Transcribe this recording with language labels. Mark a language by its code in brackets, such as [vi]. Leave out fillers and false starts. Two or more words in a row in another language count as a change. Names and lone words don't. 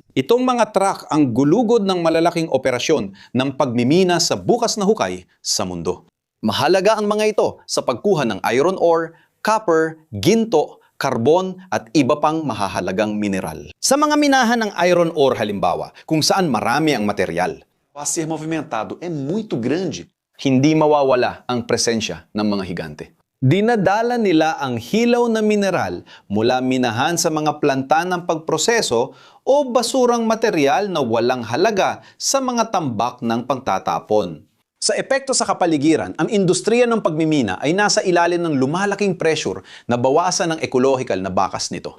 [tl] Itong mga truck ang gulugod ng malalaking operasyon ng pagmimina sa bukas na hukay sa mundo. Mahalaga ang mga ito sa pagkuha ng [en] iron ore, [tl] copper, ginto, karbon at iba pang mahahalagang mineral. Sa mga minahan ng [en] iron ore [tl] halimbawa, kung saan marami ang material, [pt] A ser movimentado é muito grande. [tl] hindi mawawala ang presensya ng mga higante. Dinadala nila ang hilaw na mineral mula minahan sa mga planta ng pagproseso o basurang material na walang halaga sa mga tambak ng pagtatapon. Sa epekto sa kapaligiran, ang industriya ng pagmimina ay nasa ilalim ng lumalaking pressure na bawasan ng ecological na bakas nito.